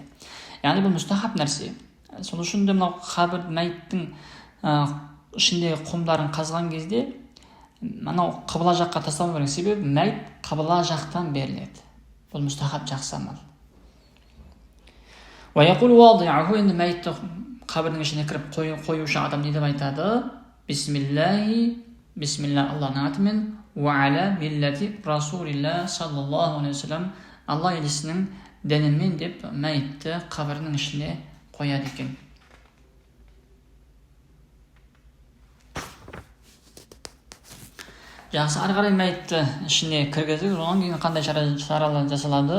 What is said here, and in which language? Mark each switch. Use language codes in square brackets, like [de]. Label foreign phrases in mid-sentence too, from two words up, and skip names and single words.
[kk] Яғни бұл мұстахаб нәрсе. Сол үшін де мынау қабір мәйіттің ішіндегі құмдарын қазған кезде мынау қыбла жаққа тастау керек. Себебі мәйіт қыбла жақтан беріледі. Бұл мұстахаб, жақсы амал. Енді мәйітті қабірдің ішіне кіріп қоюшы адам не деп айтады? Бисмилла, Аллахның атымен, [ar] وعلى ملة رسول الله صلى الله عليه وسلم, [kk] Алла елшісінің дінімен деп мәйітті қабірдің ішіне қояды екен. Жақсы, ары қарай мәйітті ішіне кіргізіп, одан кейін қандай шаралар жасалады?